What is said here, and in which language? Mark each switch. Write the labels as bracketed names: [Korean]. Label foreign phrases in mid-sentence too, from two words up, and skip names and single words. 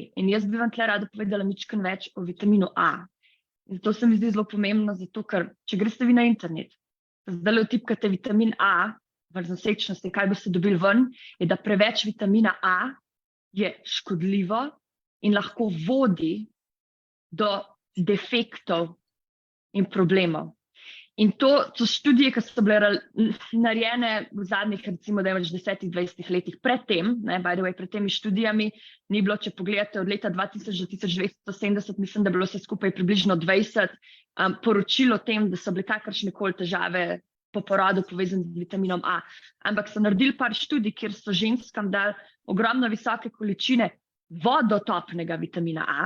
[Slovenian] In jaz bi vam tle rada povedala mičken več o vitaminu A. In to se mi zdi zelo pomembno, zato ker, če greste vi na internet, zdaj vtipkate vitamin A, v nosečnosti, kaj boste dobili ven, je, da preveč vitamina A je škodljivo in lahko vodi do defektov in problemov. In to so študije, ki so bile narejene v zadnjih, recimo, 10-20 letih predtem, [English] by the way, [Slovenian] pred temi študijami ni bilo, če pogledate, od leta 2000 do 1970, mislim, da bilo se skupaj približno 20 poročil o tem, da so bile kakršnekoli težave po porodu povezan z vitaminom A. Ampak so naredili par študij, kjer so ženskam dali ogromno visoke količine vodotopnega vitamina A.